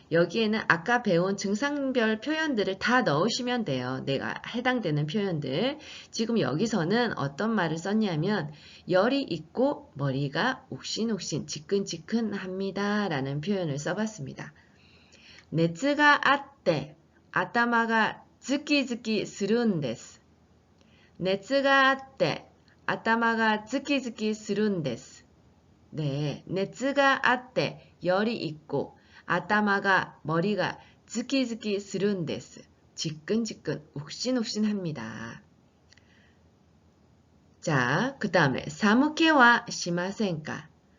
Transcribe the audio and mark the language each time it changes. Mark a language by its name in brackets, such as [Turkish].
[Korean] 여기에는 아까 배운 증상별 표현들을 다 넣으시면 돼요. 내가 해당되는 표현들. 지금 여기서는 어떤 말을 썼냐면 열이 있고 머리가 옥신옥신 지끈지끈합니다. 라는 표현을 써봤습니다. [Japanese] 熱があって頭がズキズキするんです。熱があって頭がズキズキするんです。 [Korean] 네, [Japanese] 熱があって [Korean] 열이 있고 [Japanese] 아따마가 [Korean] 머리가 [Japanese] 즈키즈키 스룬데스. [Korean] 지끈지끈 욱신욱신합니다. 자, 그 다음에 [Japanese] 사무케와 시마센까?